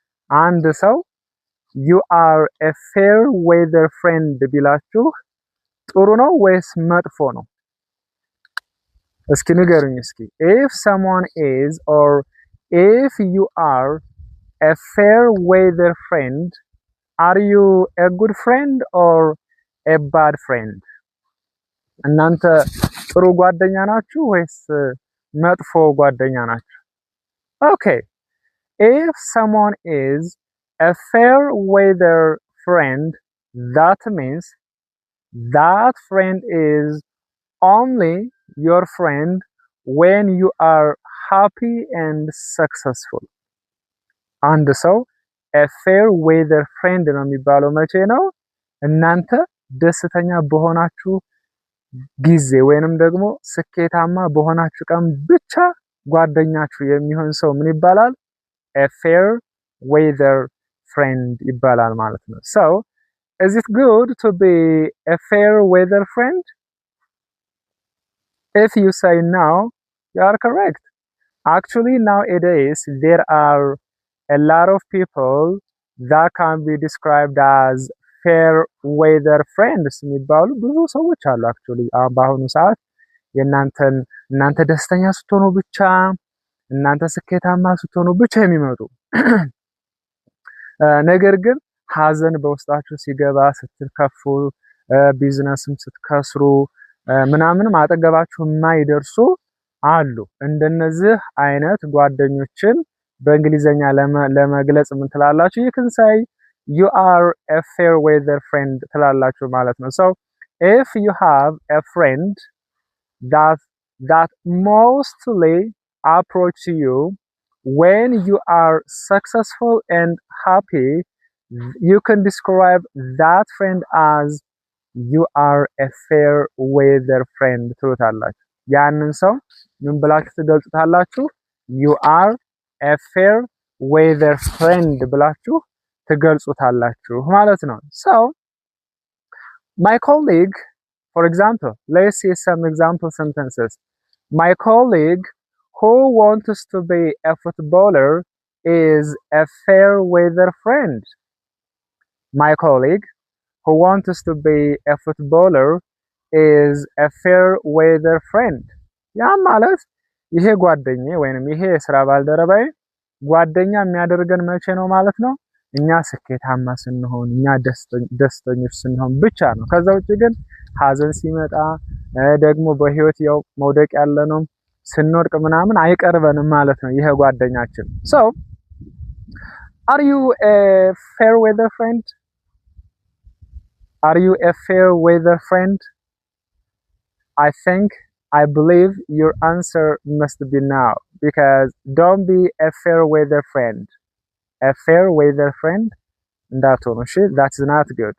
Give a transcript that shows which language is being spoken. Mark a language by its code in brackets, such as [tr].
[en] And so, you are a fair weather friend [am] ቢላችሁ ጥሩ ነው ወይስ መጥፎ ነው? እስኪ ንገሩኝ እስኪ። [en] If someone is or if you are a fair weather friend, are you a good friend or a bad friend? [am] እናንተ ጥሩ ጓደኛ ናችሁ ወይስ መጥፎ ጓደኛ ናችሁ? [en] Okay, if someone is a fair weather friend, that means that friend is only your friend when you are happy and successful. [am] አንድ ሰው a fair weather friend ነው የሚባለው መቼ ነው? እናንተ ደስተኛ በሆናችሁ ጊዜ ወይንም ደግሞ ስኬታማ በሆናችሁ ቀን ብቻ ጓደኛችሁ የሚሆን ሰው ምን ይባላል? [en] A fair weather friend [am] ይባላል ማለት ነው። [en] So, is it good to be a fair weather friend? If you say no, you are correct. Actually, nowadays there are a lot of people that can be described as fair weather friends [am] የሚባሉ ብዙ ሰዎች አሉ። [en] actually [am] በአሁኑ ሰዓት እናንተ ደስተኛ ስትሆኑ ብቻ እናንተ ስኬታማ ስትሆኑ ብቻ የሚመጡ ነገር ግን ሐዘን በውስጣችሁ ሲገባ ስትከፉ ቢዝነስም ስትከስሩ ምናምንም አጠገባችሁ የማይደርሱ አሉ። እንደነዚህ አይነት ጓደኞችን በእንግሊዘኛ ለመግለጽ ምን ትላላችሁ? [en] you can say you are a fair weather friend [am] ትላላችሁ ማለት ነው። [en] so if you have a friend that mostly approach you when you are successful and happy, you can describe that friend as you are a fair weather friend [am] ትሉታላችሁ። ያንን ሰው ምን ብላችሁ ትገልጹታላችሁ? [en] you are a fair weather friend [am] ብላችሁ ትገልጹታላችሁ ማለት ነው። [en] so my colleague, for example, let's see some example sentences. My colleague who wants to be a footballer is a fair weather friend. My colleague who wants to be a footballer is a fair weather friend. [am] ያ ማለት ይሄ ጓደኛዬ ወይንም ይሄ የሥራ ባልደረባዬ ጓደኛ የሚያደርገን መቼ ነው ማለት ነው? እኛ ስኬታማ ስንሆን፣ እኛ ደስተኞች ስንሆን ብቻ ነው። ከዛ ውጪ ግን ሐዘን ሲመጣ ደግሞ በህይወት ያው መውደቅ ያለ ነው ስንወድቅ ምናምን አይቀርበንም ማለት ነው ይሄ ጓደኛችን። [en] so are you a fair weather friend? Are you a fair weather friend? I believe your answer must be now, because don't be a fair weather friend. A fair weather friend, that's not good.